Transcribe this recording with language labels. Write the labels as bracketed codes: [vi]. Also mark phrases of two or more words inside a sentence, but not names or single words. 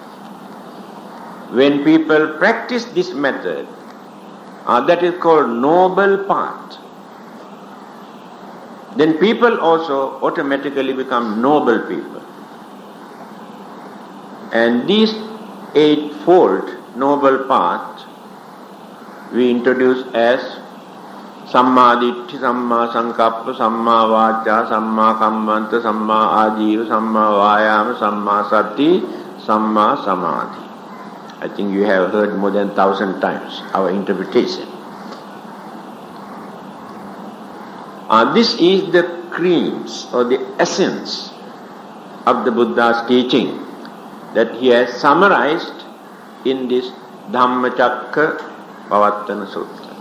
[en] When people practice this method, that is called noble path, then people also automatically become noble people. And this 8-fold noble path we introduce as [pi] Samma Ditthi, Samma Sankappa, Samma Vacha, Samma Kammanta, Samma Ajiva, Samma Vayama, Samma Sati, Samma Samadhi. [en] I think you have heard more than 1,000 times our interpretation. This is the creams or the essence of the Buddha's teaching that he has summarized in this Dhammacakka Pavattana Sutra.